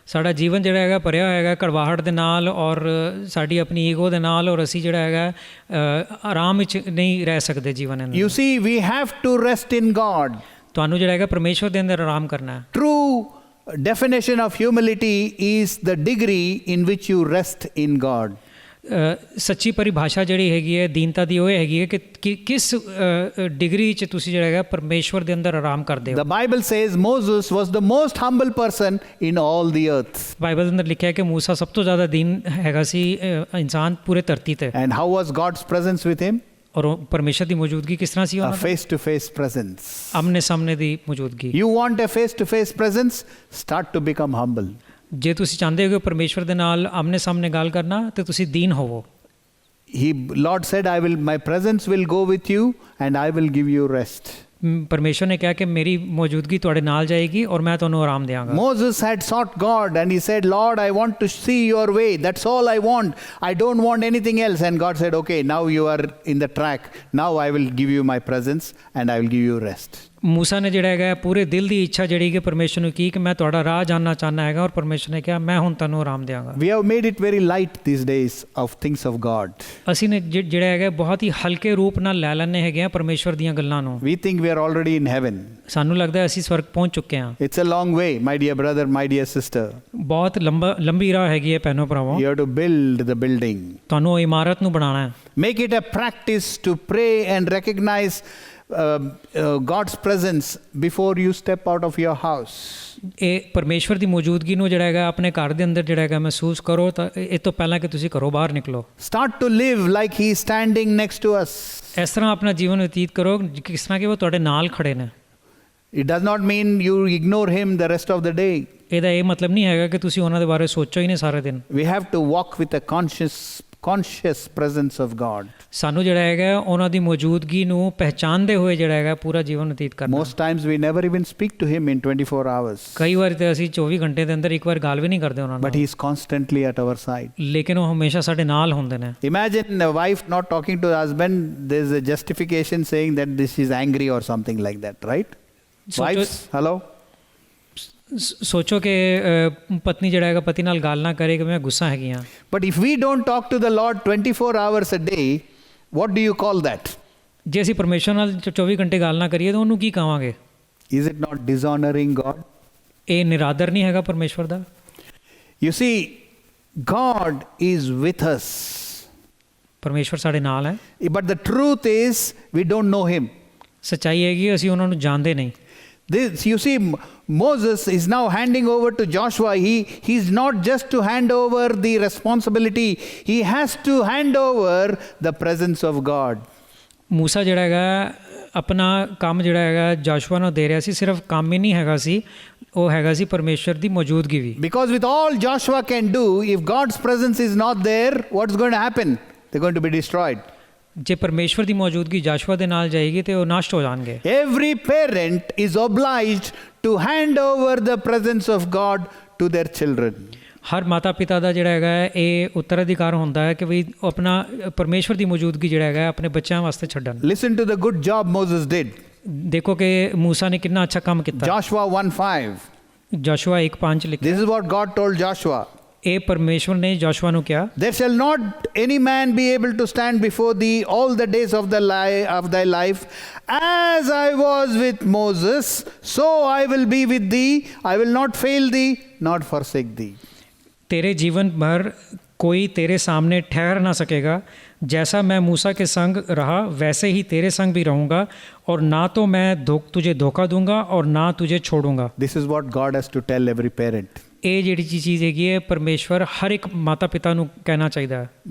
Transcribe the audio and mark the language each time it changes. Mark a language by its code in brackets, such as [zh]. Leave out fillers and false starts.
[pa] ਸਾਡਾ ਜੀਵਨ ਜਿਹੜਾ ਹੈਗਾ ਭਰਿਆ ਹੈਗਾ ਕੜਵਾਹਟ ਦੇ ਨਾਲ ਔਰ ਸਾਡੀ ਆਪਣੀ ਈਗੋ ਦੇ ਨਾਲ ਔਰ ਅਸੀਂ ਜਿਹੜਾ ਹੈਗਾ ਆਰਾਮ ਵਿੱਚ ਨਹੀਂ ਰਹਿ ਸਕਦੇ ਜੀਵਨ ਦੇ ਅੰਦਰ। [en] You see, we have to rest in God. [pa] ਤੁਹਾਨੂੰ ਜਿਹੜਾ ਹੈਗਾ ਪਰਮੇਸ਼ਵਰ ਦੇ ਅੰਦਰ ਆਰਾਮ ਕਰਨਾ ਹੈ। [en] True definition of humility is the degree in which you rest in God. [pa] ਸੱਚੀ ਪਰਿਭਾਸ਼ਾ ਜਿਹੜੀ ਹੈਗੀ ਹੈ ਦੀਨਤਾ ਦੀ ਉਹ ਹੈਗੀ ਹੈ ਕਿ ਕਿਸ ਡਿਗਰੀ 'ਚ ਤੁਸੀਂ ਜਿਹੜਾ ਹੈਗਾ ਪਰਮੇਸ਼ਵਰ ਦੇ ਅੰਦਰ ਆਰਾਮ ਕਰਦੇ ਹੋ। [en] The Bible says Moses was the most humble person in all the earth. [pa] Bible ਦੇ ਅੰਦਰ ਲਿਖਿਆ ਹੈ ਕਿ ਮੂਸਾ ਸਭ ਤੋਂ ਜ਼ਿਆਦਾ ਦੀਨ ਹੈਗਾ ਸੀ ਇਨਸਾਨ ਪੂਰੇ ਧਰਤੀ ਤੇ। [en] And how was God's presence with him? [pa] ਔਰ ਪਰਮੇਸ਼ਰ ਦੀ ਮੌਜੂਦਗੀ ਕਿਸ ਤਰ੍ਹਾਂ ਸੀ ਉਹਨਾਂ ਦੀ? [en] A face to face presence. [pa] ਆਮਨੇ ਸਾਹਮਣੇ ਦੀ ਮੌਜੂਦਗੀ। [en] You want a face to face presence? Start to become humble. [pa] ਜੇ ਤੁਸੀਂ ਚਾਹੁੰਦੇ ਹੋ ਕਿ ਪਰਮੇਸ਼ਵਰ ਦੇ ਨਾਲ ਆਮਨੇ ਸਾਹਮਣੇ ਗੱਲ ਕਰਨਾ ਤੇ ਤੁਸੀਂ ਦੀਨ ਹੋਵੋ। [en] Lord said, my presence will go with you and I will give you rest. [pa] ਪਰਮੇਸ਼ਵਰ ਨੇ ਕਿਹਾ ਕਿ ਮੇਰੀ ਮੌਜੂਦਗੀ ਤੁਹਾਡੇ ਨਾਲ ਜਾਏਗੀ ਔਰ ਮੈਂ ਤੁਹਾਨੂੰ ਆਰਾਮ ਦਿਆਂਗਾ। [en] Moses had sought God and he said, Lord, I want to see your way. That's all I want. I don't want anything else. And God said, okay, now you are in the track. Now I will give you my presence and I will give you rest. [pa] ਮੂਸਾ ਨੇ ਜਿਹੜਾ ਹੈਗਾ ਪੂਰੇ ਦਿਲ ਦੀ ਇੱਛਾ ਜਿਹੜੀ ਕਿ ਪਰਮੇਸ਼ਵਰ ਨੂੰ ਕੀ ਕਿ ਮੈਂ ਤੁਹਾਡਾ ਰਾਹ ਜਾਣਨਾ ਚਾਹੁੰਦਾ ਹੈਗਾ ਔਰ ਪਰਮੇਸ਼ਵਰ ਨੇ ਕਿਹਾ ਮੈਂ ਹੁਣ ਤੁਹਾਨੂੰ ਆਰਾਮ ਦਿਆਂਗਾ। [en] We have made it very light these days of things of God. [pa] ਅਸੀਂ ਨੇ ਜਿਹੜਾ ਹੈਗਾ ਬਹੁਤ ਹੀ ਹਲਕੇ ਰੂਪ ਨਾਲ ਲੈ ਲੈਂਦੇ ਹੈਗੇ ਆ ਪਰਮੇਸ਼ਵਰ ਦੀਆਂ ਗੱਲਾਂ ਨੂੰ। [en] We think we are already in heaven. [pa] ਸਾਨੂੰ ਲੱਗਦਾ ਅਸੀਂ ਸਵਰਗ ਪਹੁੰਚ ਚੁੱਕੇ ਹਾਂ। [en] It's a long way, my dear brother, my dear sister. [pa] ਬਹੁਤ ਲੰਬੀ ਰਾਹ ਹੈਗੀ ਹੈ ਭੈਣੋ ਭਰਾਵੋ। [en] You have to build the building. [pa] ਤੁਹਾਨੂੰ ਉਹ ਇਮਾਰਤ ਨੂੰ ਬਣਾਉਣਾ ਹੈ। [en] Make it a practice to pray and recognize God's presence before you step out of your house. [pa] ਇਹ ਪਰਮੇਸ਼ਵਰ ਦੀ ਮੌਜੂਦਗੀ ਨੂੰ ਜਿਹੜਾ ਹੈਗਾ ਆਪਣੇ ਘਰ ਦੇ ਅੰਦਰ ਜਿਹੜਾ ਹੈਗਾ ਮਹਿਸੂਸ ਕਰੋ ਤਾਂ ਇਹ ਤੋਂ ਪਹਿਲਾਂ ਕਿ ਤੁਸੀਂ ਘਰੋਂ ਬਾਹਰ ਨਿਕਲੋ। [en] Start to live like he is standing next to us. [pa] ਇਸ ਤਰ੍ਹਾਂ ਆਪਣਾ ਜੀਵਨ ਬਤੀਤ ਕਰੋ ਕਿਸ ਤਰ੍ਹਾਂ ਕਿ ਉਹ ਤੁਹਾਡੇ ਨਾਲ ਖੜੇ ਨੇ। [en] It does not mean you ignore him the rest of the day. [pa] ਇਹਦਾ ਇਹ ਮਤਲਬ ਨਹੀਂ ਹੈਗਾ ਕਿ ਤੁਸੀਂ ਉਹਨਾਂ ਦੇ ਬਾਰੇ ਸੋਚੋ ਹੀ ਨਹੀਂ ਸਾਰੇ ਦਿਨ। [en] We have to walk with a conscious presence of God. [pa] ਸਾਨੂੰ ਜਿਹੜਾ ਹੈਗਾ ਉਹਨਾਂ ਦੀ ਮੌਜੂਦਗੀ ਨੂੰ ਪਹਿਚਾਨਦੇ ਹੋਏ ਜਿਹੜਾ ਹੈਗਾ ਪੂਰਾ ਜੀਵਨ ਬਤੀਤ ਕਰਨਾ। [en] Most times we never even speak to him in 24 hours. [pa] ਕਈ ਵਾਰ ਤੇ ਅਸੀਂ 24 ਘੰਟੇ ਦੇ ਅੰਦਰ ਇੱਕ ਵਾਰ ਗੱਲ ਵੀ ਨਹੀਂ ਕਰਦੇ ਉਹਨਾਂ ਨਾਲ। [en] But he is constantly at our side. [pa] ਲੇਕਿਨ ਉਹ ਹਮੇਸ਼ਾ ਸਾਡੇ ਨਾਲ ਹੁੰਦੇ ਨੇ। [en] Imagine a wife not talking to the husband. There is a justification saying that this is angry or something like that, right? Wives, hello? [pa] ਸੋਚੋ ਕਿ ਪਤਨੀ ਜਿਹੜਾ ਹੈਗਾ ਪਤੀ ਨਾਲ ਗੱਲ ਨਾ ਕਰੇ ਕਿ ਮੈਂ ਗੁੱਸਾ ਹੈਗੀ ਹਾਂ। [en] But if we don't talk to the Lord 24 hours a day, what do you call that? [pa] ਜੇ ਅਸੀਂ ਪਰਮੇਸ਼ਵਰ ਨਾਲ 24 ਘੰਟੇ ਗੱਲ ਨਾ ਕਰੀਏ ਤਾਂ ਉਹਨੂੰ ਕੀ ਕਹਾਂਗੇ? [en] Is it not dishonoring God? [pa] ਇਹ ਨਿਰਾਦਰ ਨਹੀਂ ਹੈਗਾ ਪਰਮੇਸ਼ਵਰ ਦਾ? [en] You see, God is with us. [pa] ਪਰਮੇਸ਼ਵਰ ਸਾਡੇ ਨਾਲ ਹੈ। [en] But the truth is, we don't know him. [pa] ਸੱਚਾਈ ਹੈਗੀ ਅਸੀਂ ਉਹਨਾਂ ਨੂੰ ਜਾਣਦੇ ਨਹੀਂ। [en] This, you see, Moses is now handing over to Joshua. He's not just to hand over the responsibility. He has to hand over the presence of God. [pa] ਮੂਸਾ ਜਿਹੜਾ ਹੈਗਾ ਆਪਣਾ ਕੰਮ ਜਿਹੜਾ ਹੈਗਾ ਜਾਸ਼ੂਆ ਨੂੰ ਦੇ ਰਿਹਾ ਸੀ। ਸਿਰਫ ਕੰਮ ਹੀ ਨਹੀਂ ਹੈਗਾ ਸੀ, ਉਹ ਹੈਗਾ ਸੀ ਪਰਮੇਸ਼ਵਰ ਦੀ ਮੌਜੂਦਗੀ ਵੀ। [en] Because with all Joshua can do, if God's presence is not there, what's going to happen? They're going to be destroyed. [pa] ਜੇ ਪਰਮੇਸ਼ਵਰ ਦੀ ਮੌਜੂਦਗੀ ਜਾਸ਼ੂਆ ਦੇ ਨਾਲ ਜਾਏਗੀ ਤੇ ਉਹ ਨਸ਼ਟ ਹੋ ਜਾਣਗੇ। [en] Every parent is obliged to hand over the presence of God to their children. [pa] ਹਰ ਮਾਤਾ ਪਿਤਾ ਦਾ ਜਿਹੜਾ ਹੈਗਾ ਇਹ ਉੱਤਰਾਧਿਕਾਰ ਹੁੰਦਾ ਹੈ ਕਿ ਵੀ ਆਪਣਾ ਪਰਮੇਸ਼ਵਰ ਦੀ ਮੌਜੂਦਗੀ ਜਿਹੜਾ ਹੈਗਾ ਆਪਣੇ ਬੱਚਿਆਂ ਵਾਸਤੇ ਛੱਡਣ। [en] Listen to the good job Moses did. [pa] ਦੇਖੋ ਕਿ ਮੂਸਾ ਨੇ ਕਿੰਨਾ ਅੱਛਾ ਕੰਮ ਕੀਤਾ। [en] Joshua 1:5. [pa] ਜਾਸ਼ੂਆ 1:5 ਲਿਖਿਆ। [en] This is what God told Joshua. [pa] ਇਹ ਪਰਮੇਸ਼ਵਰ ਨੇ ਜਾਸ਼ੂਆ ਨੂੰ ਕਿਹਾ, [en] There shall not any man be able to stand before thee all the days of thy life. As I was with Moses, so I will be with thee. I will not fail thee, not forsake thee. [hi] तेरे जीवन भर कोई तेरे सामने ठहर ना सकेगा। जैसा मैं मूसा के संग रहा वैसे ही तेरे संग भी रहूँगा और ना तो मैं तुझे धोखा दूंगा और ना तुझे छोड़ूंगा। [en] This is what God has to tell every parent. [pa] ਇਹ ਜਿਹੜੀ ਚੀਜ਼ ਹੈਗੀ ਹੈ ਪਰਮੇਸ਼ਵਰ ਹਰ ਇੱਕ ਮਾਤਾ ਪਿਤਾ ਨੂੰ ਕਹਿਣਾ ਚਾਹੀਦਾ ਹੈ।